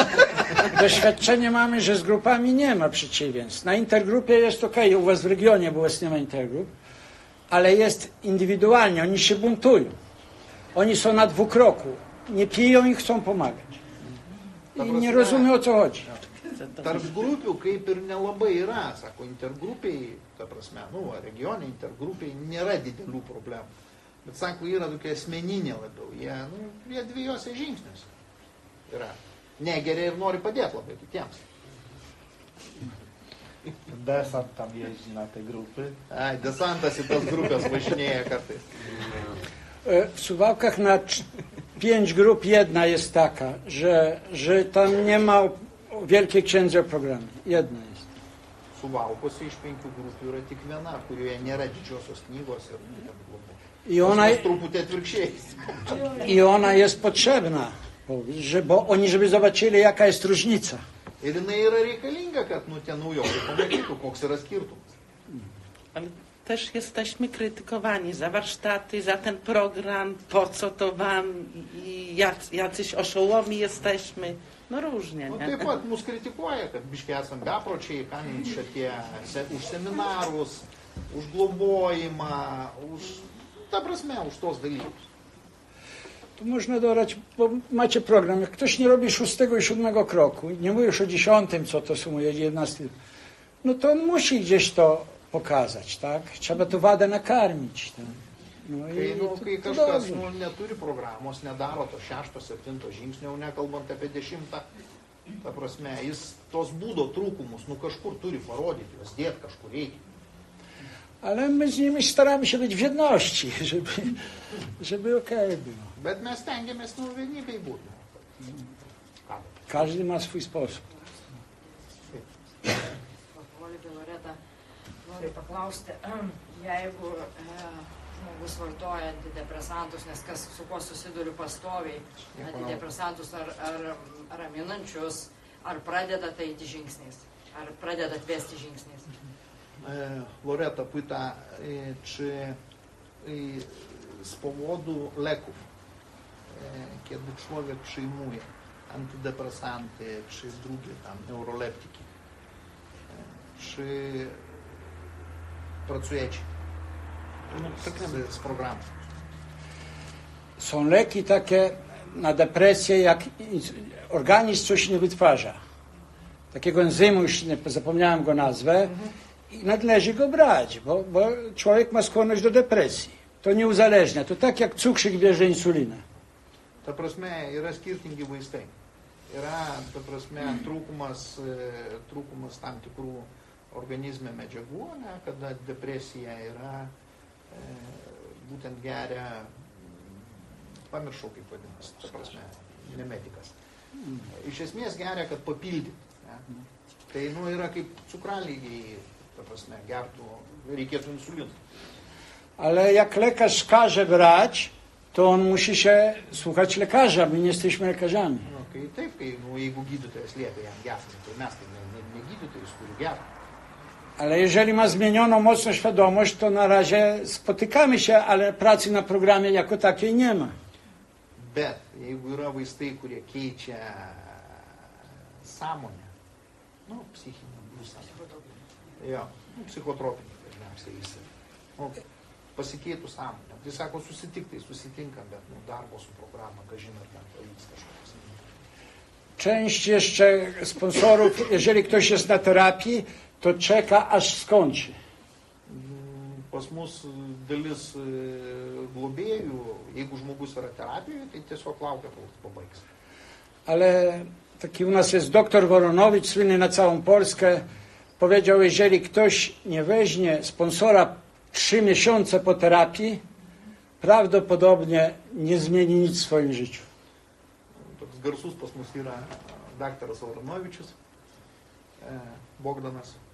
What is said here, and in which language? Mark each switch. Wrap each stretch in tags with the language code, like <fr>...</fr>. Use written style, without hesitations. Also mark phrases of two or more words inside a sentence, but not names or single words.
<pl>Doświadczenie mamy, że z grupami nie ma przeciwieństw. Na intergrupie jest ok, u was w regionie, bo u was nie ma intergrup, ale jest indywidualnie, oni się buntują. Oni są na dwukroku, nie piją i chcą pomagać. I nie rozumiem, o co chodzi.</pl> <lt>Tarp grupių kaip ir nelabai yra, sako, intergrupiai, ta prasme, regione intergrupiai nėra didelių problemų. Bet, sako, yra tokia asmeninė labiau, jie dviejose žingsniuose yra. Negeria ir nori padėti labai kitiems.</lt> <pl>Desant tam jeździ na te grupy.</pl> <lt>Ai, desantas į tas grupės važinėja kartais.</lt> <pl>W Suwałkach na 5 grup jedna jest taka, że tam nie ma Wielkiej Księdze o programie. Jedna jest.</pl> <lt>Suvalkuose iš 5 grupių yra tik viena, kurioje nėra didžiosios knygos ir būtent globos. Truputį atvirkščiai.</lt> <pl>I ona jest potrzebna, bo oni żeby zobaczyli, jaka jest różnica.</pl> <lt>Ir jinai yra reikalinga, kad tie naujokai pamatytų, koks yra skirtumas.</lt> <pl>Ale też jesteśmy krytykowani za warsztaty, za ten program, po co to wam i jacyś oszołomi jesteśmy. No różnie, nie?</pl> <lt>Taip pat mus kritikuoja, kad biškai esam bepročiai, kam čia tie už seminarus, už globojimą, ta prasme, už tos dalykus.</lt> <pl>Tu można dodać, bo macie program, jak ktoś nie robi 6 i 7 kroku, nie mówię już o 10, co to sumuje 11, no to on musi gdzieś to pokazać, tak? Trzeba tu wadę nakarmić. Tak? No</pl> <lt>kai kažkas neturi programos, nedaro to 6, 7 žingsnio, nekalbant apie 10, ta prasme, jis tos būdo trūkumus, kažkur turi parodyti, juos dėti kažkur reikia.</lt> <pl>Ale my z nimi staramy się być w jedności, żeby okej było.</pl> <lt>Bet mes stengiamės vienybėj būti.</lt> <pl>Każdy ma swój sposób.</pl> <lt>Loreta, noriu paklausti, jeigu žmogus vartoja antidepresantus, nes kas su kuo susiduriu pastoviai, antidepresantus ar raminančius, ar pradeda tai eiti žingsniais, ar pradeda atvesti žingsniais?</lt> <pl>Loreta pyta, czy z powodu leków, kiedy człowiek przyjmuje antydepresanty, czy drugie tam neuroleptyki, czy pracujecie z programem? Są leki takie na depresję, jak organizm coś nie wytwarza. Takiego enzymu, już zapomniałem go nazwę, i należy go brać, bo człowiek ma skłonność do depresji. To nie uzależnia, to tak jak cukrzyk bierze insulinę.</pl> <lt>Ta prasme, yra skirtingi vaistai. Yra, ta prasme, trūkumas tam tikrų organizme medžiagų, kada depresija yra, būtent geria, pamiršau kaip vadinasi, ta prasme, ne medikas. Iš esmės geria, kad papildyti. Tai yra kaip cukralygiai, ta prasme, gertų, reikėtų insulinų.</lt> <pl>Ale jak lekarz każe brać, to on musi się słuchać lekarza, my nie jesteśmy lekarzami.</pl> <lt>Taip, jeigu gydytojas liepia jam gerti, tai mes ne gydytojas turi gerti.</lt> <pl>Ale jeżeli ma zmienioną mocno świadomość, to na razie spotykamy się, ale pracy na programie jako takiej nie ma.</pl> <lt>Bet jeigu yra vaistai, kurie keičia sąmonę, psichinę būseną, psichotropinį dažniausiai jisai, pasikeitų sąmonę. Tai sako, susitinkam, bet darbo su programa, kažin ar ten pavyks kažkoks.</lt> <pl>Część jeszcze sponsorów, jeżeli ktoś jest na terapii, to czeka, aż skończy.</pl> <lt>Pas mus dalis globėjų, jeigu žmogus yra terapijoje, tai tiesiog laukia, kol pabaigs.</lt> <pl>Ale taki u nas jest doktor Woronowicz, słynny na całą Polskę, powiedział, jeżeli ktoś nie weźmie sponsora 3 miesiące po terapii, prawdopodobnie nie zmieni nic w swoim życiu.</pl> <lt>Toks garsus pas mus yra daktaras Voronovičius, Bogdanas.</lt>